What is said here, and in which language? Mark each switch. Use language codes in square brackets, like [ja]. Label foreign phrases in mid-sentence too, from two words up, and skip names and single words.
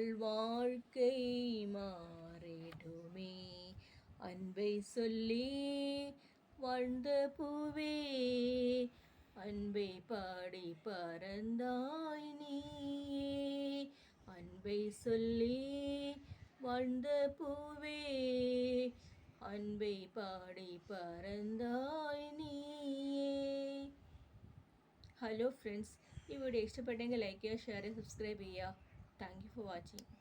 [ta] வாழ்க்கை மாறிடுமே அன்பை சொல்லி வாழ்ந்த பூவே அன்பை பாடி பறந்தாய் நீயே அன்பை சொல்லி வாழ்ந்த பூவே அன்பை பாடி பறந்தாய் நீயே. [en] Hello friends, [ml] ഈ വീഡിയോ ഇഷ്ടപ്പെട്ടെങ്കിൽ ലൈക്ക് ചെയ്യുക, ഷെയർ ചെയ്യുക, സബ്സ്ക്രൈബ് ചെയ്യുക. [en] Thank you for watching.